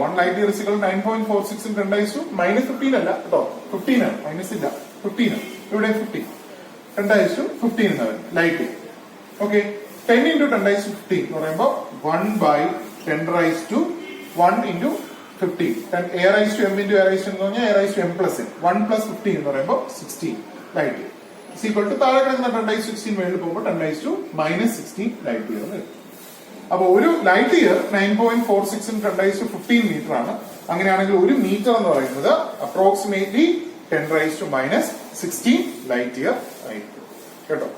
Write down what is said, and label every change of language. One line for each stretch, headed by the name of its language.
English: 1 light year is equal to 9.46 in 10 raised to -15
Malayalam: അല്ല കേട്ടോ, 15 ആണ്, മൈനസ് ഇല്ല, 15 ആണ്.
English: ഇവിടെ 15 10 raised to 15 എന്നാണ് light year. Okay, 10 into 10 raised to 15 എന്ന് പറയുമ്പോൾ 1/10 raised to 1 into 15. a raised to m into a raised to എന്ന് പറഞ്ഞാൽ a raised to m plus n. 1 plus 15 എന്ന് പറയുമ്പോൾ 16 light year is equal to താഴെ കിടക്കുന്ന 10 raised to 16 മേളിൽ പോകുമ്പോൾ 10 raised to -16 ലൈറ്റ് ഇയർ എന്ന് വരും. അപ്പൊ ഒരു light year 9.46 10 raised to 15 metre ആണ്.
Malayalam: അങ്ങനെയാണെങ്കിൽ ഒരു മീറ്റർ എന്ന് പറയുന്നത്
English: approximately 10 raised to -16 light year
Malayalam: ആയിരിക്കും കേട്ടോ.